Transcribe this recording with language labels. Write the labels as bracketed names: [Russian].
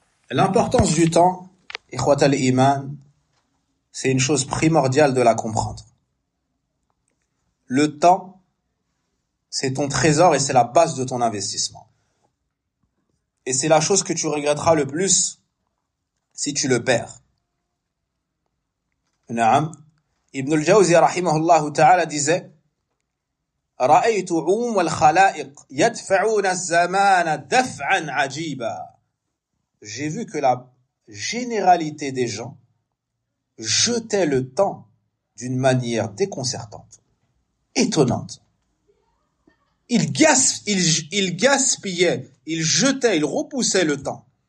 [French] L'importance du temps, ikhwat al-iman, c'est une chose primordiale de la comprendre. Le temps, c'est ton trésor et c'est la base de ton investissement. Et c'est la chose que tu regretteras le plus si tu le perds. [Arabic] Naam. Ibn al-Jawzi rahimahullah ta'ala [French] disait: [Arabic] رأيت عموم الخلائق يدفعون الزمان دفعا عجيبا. [French] J'ai vu que la généralité des gens jetait le temps d'une manière déconcertante, étonnante. Ils gaspillaient, ils jetaient, ils repoussaient le temps.